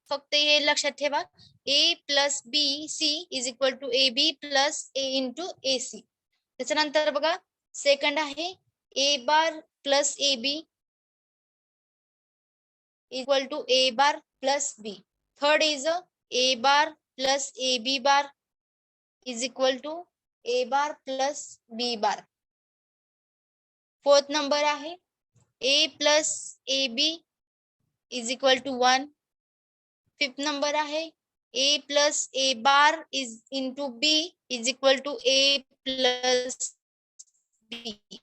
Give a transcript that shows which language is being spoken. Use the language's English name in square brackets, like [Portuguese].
[Marathi] फक्त हे लक्षात ठेवा [English] A plus B C is equal to A B plus A into A C. [Marathi] त्याच्यानंतर बघा सेकंड आहे [English] A bar plus A B equal to A bar plus B. Third is A bar plus A B bar is equal to A bar plus B bar. [Marathi] Fourth number आहे [English] A plus A B is equal to 1. [Marathi] Fifth number आहे [English] A plus A bar is into B is equal to A plus B.